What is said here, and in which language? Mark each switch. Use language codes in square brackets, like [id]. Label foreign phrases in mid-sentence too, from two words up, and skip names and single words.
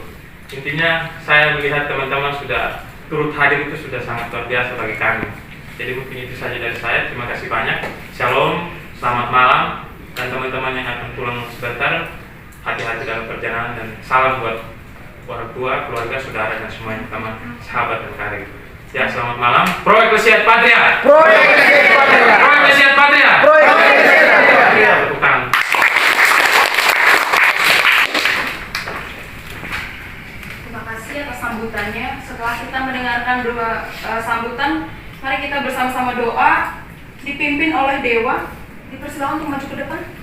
[id] Intinya saya melihat teman-teman sudah turut hadir itu sudah sangat luar biasa bagi kami. Jadi mungkin itu saja dari saya. Terima kasih banyak. Shalom, selamat malam, dan teman-teman yang akan pulang sebentar, hati-hati dalam perjalanan, dan salam buat orang tua, keluarga, saudara, dan semuanya, teman, sahabat, dan karir. Ya, selamat malam. [la] Pro Ecclesiat Patria. Pro Ecclesiat Patria. Pro Ecclesiat Patria. Pro Ecclesiat Patria. [id] Bukan. Sambutannya. Setelah kita mendengarkan dua sambutan, mari kita bersama-sama doa dipimpin oleh Dewa. Dipersilakan untuk maju ke depan.